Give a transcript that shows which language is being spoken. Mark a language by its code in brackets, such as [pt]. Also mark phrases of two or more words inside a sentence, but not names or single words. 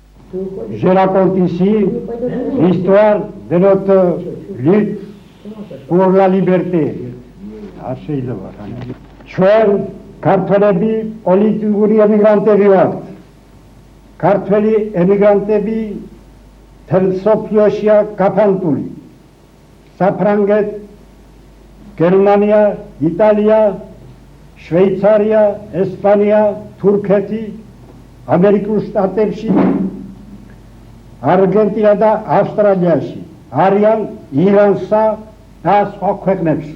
[fr] Je raconte ici l'histoire de notre lutte pour la liberté. [ka] Ჩვენ ქართველები პოლიტიკური ემიგრანტები ვართ. ქართველი ემიგრანტები თელსოფიოშია გაფანტული. საფრანგეთ, გერმანია, იტალია, შვეიცარია, ესპანია, თურქეთი, ამერიკულ შტატებში, არგენტინა და ავსტრალიაში, არიან ირანსა და სხვა ქვეყნებში.